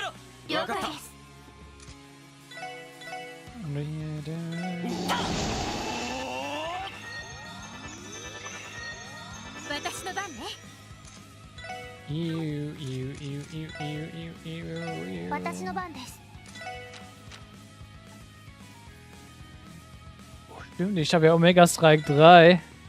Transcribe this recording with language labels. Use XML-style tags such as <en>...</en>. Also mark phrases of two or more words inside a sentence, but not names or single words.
<ja>了解です。私の番ね。私の番です。</ja> <de>Stimmt, ich habe ja Omega Strike 3.</de>